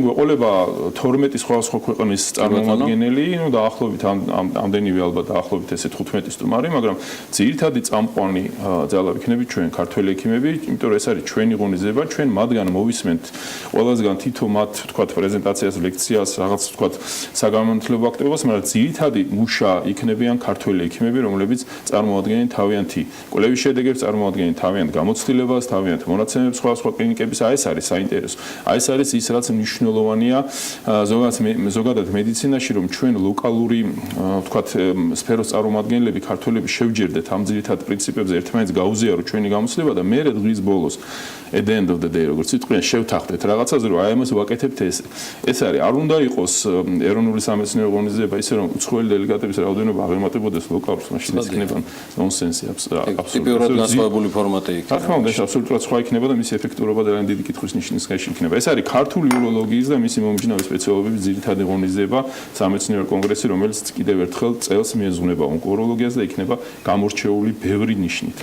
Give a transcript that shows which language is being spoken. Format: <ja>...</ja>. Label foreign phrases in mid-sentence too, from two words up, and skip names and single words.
<ka>გვეყოლება 12 სხვა ქვეყნის წარმომადგენელი ну დაახლოებით ამდენივე ალბათ დაახლოებით ესე 15 სტუმარი მაგრამ ძირითადი წამყვანი ძალა ვიქნებით ჩვენ ქართველი ექიმები იმიტომ რომ ეს არის ჩვენი ღონისძიება ჩვენ მათგან მოვისმენთ ყველასგან თითო მათ ვთქვათ პრეზენტაციას, ლექციას, რაღაც ვთქვათ საგანმანათლებლო აქტივობას, მაგრამ ძირითადი მუშა იქნებიან ქართველი ექიმები, რომლებიც წარმოადგენენ თავიანთი კვლევის შედეგებს, წარმოადგენენ თავიანთ გამოცდილებას, თავიანთ მონაცემებს სხვა კლინიკების, აი ეს არის საინტერესო. აი ეს არის ის, რაც მნიშვნელოვანია ზოგადად მედიცინაში, რომ ჩვენ ლოკალური ვთქვათ სფეროს წარმომადგენლები, ქართველები შევჯერდეთ ამ ძირითად პრინციპებზე, ერთმანეთს გაუზიაროთ ჩვენი გამოცდილება და მერე დღის ბოლოს</ka> <en>at the end of the day</en> <ka>როგორც ვიტყვიან შევთანხმდეთ რაღაცაზე რომ აი ამას ვაკეთებთ ეს არის არ უნდა იყოს ეროვნული სამეცნიერო ღონისძიება ისე რომ უცხოელი დელეგატების რაოდენობა აღემატებოდეს ლოკალურს მაშინ ის იქნება ნონსენსი აბსოლუტურად ტიპიურად განსხვავებული ფორმატი იქნება რა თქმა უნდა ეს აბსოლუტურად სხვა იქნება და მისი ეფექტურობა ძალიან დიდი კითხვის ნიშნის ქვეშ იქნება ეს არის ქართული უროლოგიის და მისი მომიჯნავე სპეციალობების ძირითადი ღონისძიება სამეცნიერო კონგრესი რომელიც კიდევ ერთხელ წელს მიეძღვნება ონკოუროლოგიას და იქნება გამორჩეული ბევრი ნიშნით</ka>